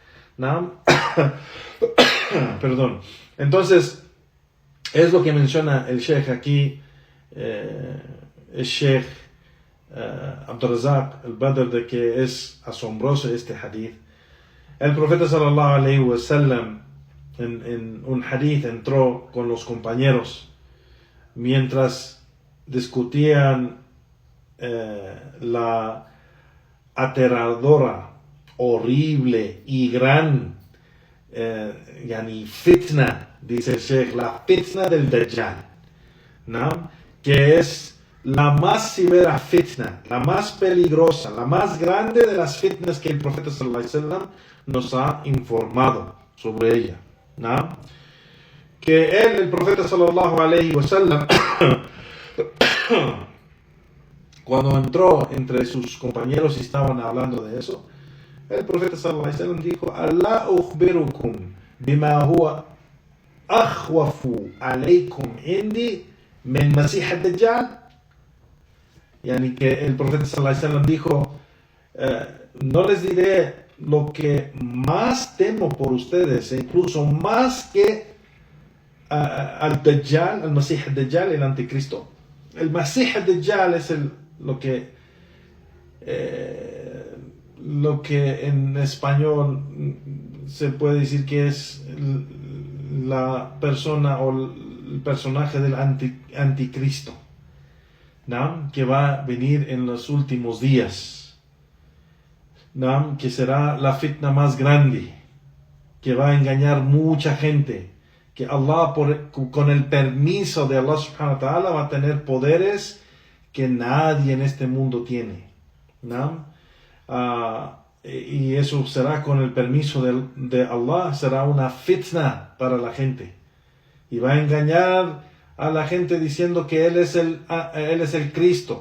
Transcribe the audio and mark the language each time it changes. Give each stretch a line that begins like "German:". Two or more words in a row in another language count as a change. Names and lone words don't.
Spanish: Perdón. Entonces, es lo que menciona el Sheikh aquí, el Sheikh Abdul Razak al-Badr, de que es asombroso este hadith. El profeta
Arabic: صلى الله عليه وسلم
Spanish: en un hadith entró con los compañeros mientras discutían la aterradora, horrible y gran fitna, dice el Sheikh, la fitna del Dajjal, que es la más severa fitna, la más peligrosa, la más grande de las fitnas que el profeta
Arabic: صلى الله عليه وسلم
Spanish: nos ha informado sobre ella. Que el profeta
Arabic: صلى الله عليه وسلم
Spanish: cuando entró entre sus compañeros y estaban hablando de eso, el profeta
Arabic: صلى الله عليه وسلم
Spanish: dijo:
Arabic: "ألا أخبركم بما هو أخوف عليكم عندي من المسيح الدجال."
Spanish: Que el profeta
Arabic: صلى الله عليه وسلم
Spanish: dijo: no les diré lo que más temo por ustedes, incluso más que al Dajjal, al Masih ad-Dajjal, el anticristo. El Masih ad-Dajjal es lo que en español se puede decir que es la persona o el personaje del anticristo, que va a venir en los últimos días, que será la fitna más grande, que va a engañar mucha gente, que Allah, con el permiso de Allah
Arabic: سبحانه وتعالى,
Spanish: va a tener poderes que nadie en este mundo tiene. y eso será con el permiso de Allah, será una fitna para la gente. Y va a engañar a la gente diciendo que Él es el Cristo.